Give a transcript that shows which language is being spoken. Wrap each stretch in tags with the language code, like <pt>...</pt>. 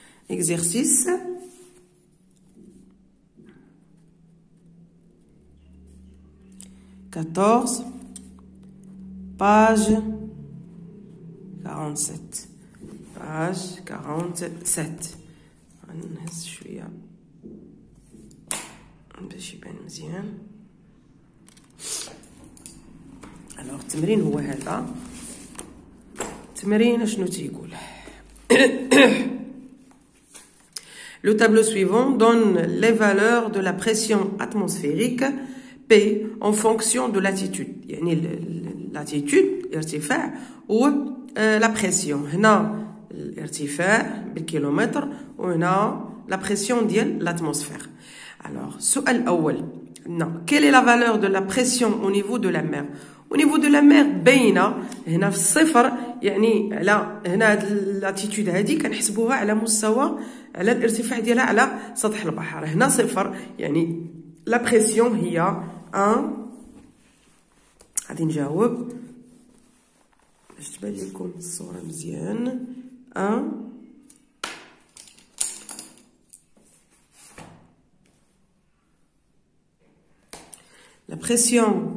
<fr>exercice quatorze page 47 page 47.</fr> <ar>غنهز شويه باش يبان مزيان. alors التمرين هو هذا. التمرين شنو تيقول؟</ar> <fr>Le tableau suivant donne les valeurs de la pression atmosphérique P en fonction de l'attitude.</fr> <ar>يعني l'attitude الارتفاع و la pression. هنا الارتفاع بالكيلومتر وهنا la pression ديال l'atmosphère. alors السؤال الأول،</ar> <fr>quelle est la valeur de la pression au niveau de la mer؟ au niveau de la mer</fr> <ar>باينه هنا في الصفر، يعني على هنا هاد لاتيتود هادي كنحسبوها على مستوى على الارتفاع ديالها على سطح البحر. هنا صفر، يعني لا بريسيون هي 1. غادي نجاوب باش تبان لكم الصوره مزيان.</ar> <fr>1 la pression</fr>